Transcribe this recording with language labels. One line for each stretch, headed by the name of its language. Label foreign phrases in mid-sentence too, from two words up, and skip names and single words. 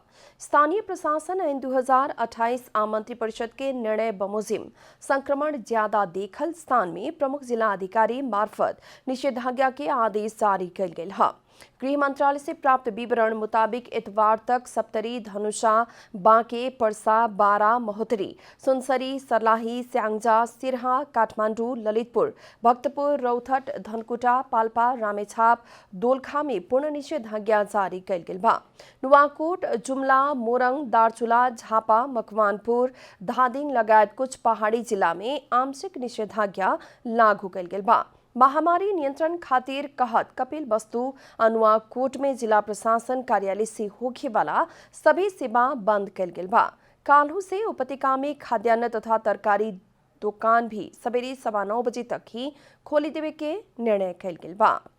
Bhojpuri: स्थानीय प्रशासन ऐन 2028 आम मंत्री परिषद के निर्णय बमोजिम संक्रमण ज्यादा देखल स्थान में प्रमुख जिला अधिकारी मार्फत निषेधाज्ञा के आदेश जारी कैल गेल ह। गृह मंत्रालय से प्राप्त विवरण मुताबिक इतवार तक सप्तरी, धनुषा, बांके, पर्सा, बारा, महोत्तरी, सुनसरी, सर्लाही, स्याङ्जा, सिरहा, काठमाडौँ, ललितपुर, भक्तपुर, रौथट, धनकुटा, पाल्पा, रामेछाप, दोलखा में पूर्ण निषेधाज्ञा जारी कैल गेल बा। नुवाकोट, जुम्ला, मोरङ, दार्चुला, झापा, मकवानपुर, धादिङ लगायत कुछ पहाड़ी जिला में आंशिक निषेधाज्ञा लागू कैल गेल बा। महामारी नियंत्रण खातिर कहत कपिल वस्तु नुवाकोट में जिला प्रशासन कार्यालय से होखे वाला सभी सेवा बंद कैल गेल बा। काल्हू से उपत्यका में खाद्यान्न तथा तरकारी दुकान भी सवेरे 9:15 बजे तक ही खोली देवे के निर्णय कैल गेल बा।